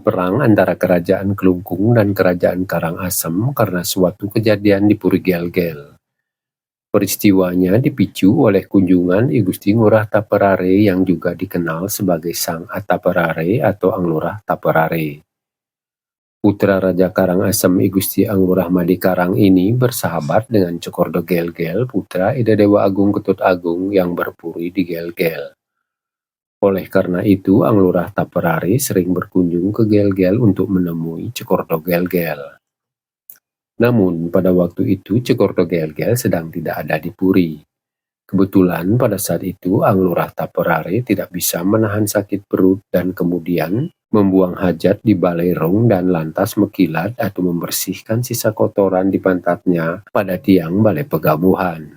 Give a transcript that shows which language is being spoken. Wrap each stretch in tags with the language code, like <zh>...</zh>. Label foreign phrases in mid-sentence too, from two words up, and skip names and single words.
<id>perang antara kerajaan Klungkung dan kerajaan Karangasem karena suatu kejadian di Puri Gel-Gel. Peristiwanya dipicu oleh kunjungan I Gusti Ngurah Taperare yang juga dikenal sebagai Sang Ataperare atau Anglurah Taperare. Putra Raja Karangasem I Gusti Anglurah Madikarang ini bersahabat dengan Cokordo Gel-Gel, putra Ida Dewa Agung Ketut Agung yang berpuri di Gel-Gel. Oleh karena itu, Anglurah Taperare sering berkunjung ke Gel-Gel untuk menemui Cokordo Gel-Gel. Namun, pada waktu itu Cokordo Gel-Gel sedang tidak ada di Puri. Kebetulan pada saat itu Anglurah Taperare tidak bisa menahan sakit perut dan kemudian membuang hajat di Balai Rong dan lantas mekilat atau membersihkan sisa kotoran di pantatnya pada tiang Balai Pegamuhan.</id>